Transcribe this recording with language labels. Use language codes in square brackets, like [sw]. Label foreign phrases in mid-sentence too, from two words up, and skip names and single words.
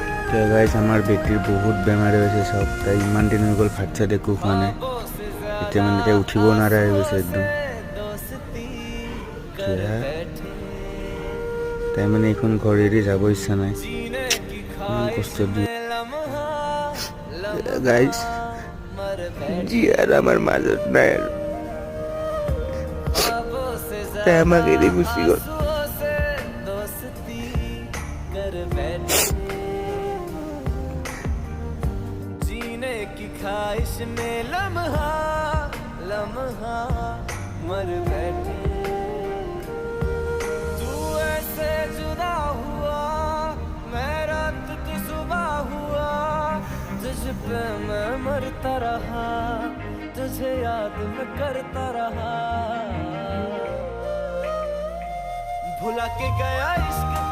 [as] গাইজ আমাৰ বেটিৰ বহুত বেমাৰ হৈছে চব তাই ইমান দিন হৈ গ'ল ভাত চাত একো খোৱা নাই এতিয়া মানে এতিয়া উঠিব নোৱাৰা হৈ গৈছে একদম তাই মানে এইখন ঘৰ এৰি যাব ইচ্ছা নাই ইমান কষ্ট দিয়ে গাইজ জি আৰু আমাৰ মাজত নাই আৰু তাই আমাক এৰি গুচি গ'ল [hi] जीने की ख्वाहिश में लम्हा लम्हा मर बैठे तू ऐसे जुदा हुआ मैं रात तू सुबह हुआ तुझ पे मैं मरता रहा तुझे याद मैं करता रहा भुला के गया इश्क